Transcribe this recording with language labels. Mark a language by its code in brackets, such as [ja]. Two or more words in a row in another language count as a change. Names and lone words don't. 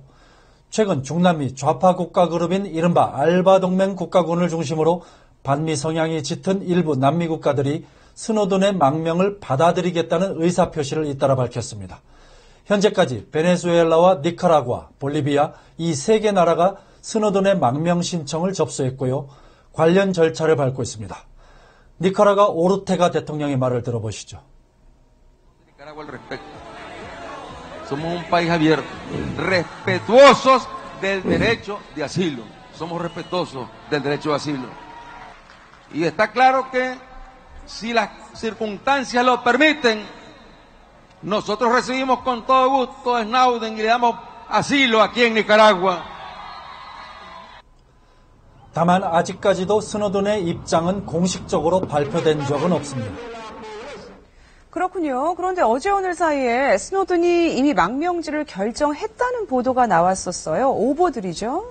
[ko] 최근 중남미 좌파 국가 그룹인 이른바 알바 동맹 국가군을 중심으로 반미 성향이 짙은 일부 남미 국가들이 스노든의 망명을 받아들이겠다는 의사표시를 잇따라 밝혔습니다. 현재까지 베네수엘라와 니카라과, 볼리비아 이 세 개 나라가 스노든의 망명 신청을 접수했고요. 관련 절차를 밟고 있습니다. 니카라과 오르테가 대통령의 말을 들어보시죠. [es] Somos un país abierto, respetuosos del derecho de asilo. Somos respetuosos del derecho de asilo. Y está claro que si las circunstancias lo permiten, nosotros recibimos con todo gusto a Snowden y le damos asilo aquí en Nicaragua. [ko] 다만 아직까지도 스노든의 입장은 공식적으로 발표된 적은 없습니다. 그렇군요. 그런데 어제 오늘 사이에 스노든이 이미 망명지를 결정했다는 보도가 나왔었어요. 오보들이죠?